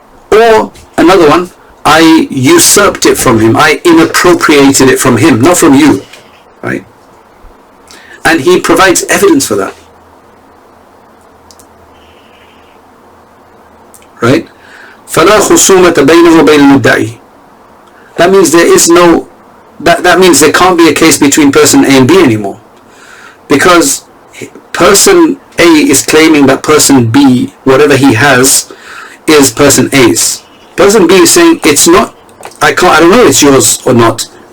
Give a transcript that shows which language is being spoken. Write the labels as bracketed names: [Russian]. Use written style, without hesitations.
[English] Or another one, I usurped it from him. I inappropriated it from him, not from you, right? And he provides evidence for that, right? [Arabic] فلا خصومة بينه وبين المدعي. [English] That means there is no. That means there can't be a case between person A and B anymore, because person A is claiming that person B, whatever he has, is person A's. Person B is saying it's not. I don't know if it's yours or not.